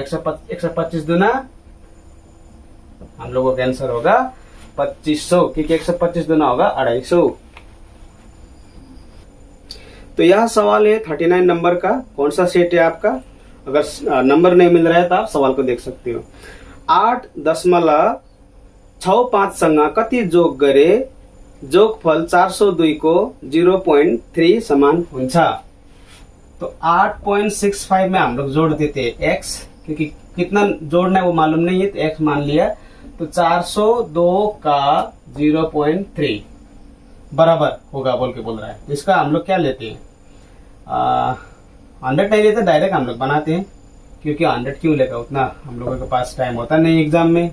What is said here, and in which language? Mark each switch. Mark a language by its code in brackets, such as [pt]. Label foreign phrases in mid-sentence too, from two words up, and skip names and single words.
[hi] 125 दूना हम लोगों का आंसर होगा 2500, क्योंकि 125 दूना होगा 250। तो यह सवाल है 39 नंबर का। कौन सा सेट है आपका? अगर नंबर नहीं मिल रहा है तो आप सवाल को देख सकते हो। [ne] 8.65 सँग कति जोग गरे जोगफल 402 को 0.3 समान हुन्छ? [hi] तो 8.65 में हम लोग जोड़ देते हैं x, क्योंकि कितना जोड़ना है वो मालूम नहीं है, तो x मान लिया। तो 402 का 0.3 बराबर होगा बोल के बोल रहा है। इसका हम लोग क्या लेते हैं? 100 नहीं लेते, डायरेक्ट हम लोग बनाते हैं, क्योंकि 100 क्यों लेगा, उतना हम लोगों के पास टाइम होता नहीं एग्जाम में।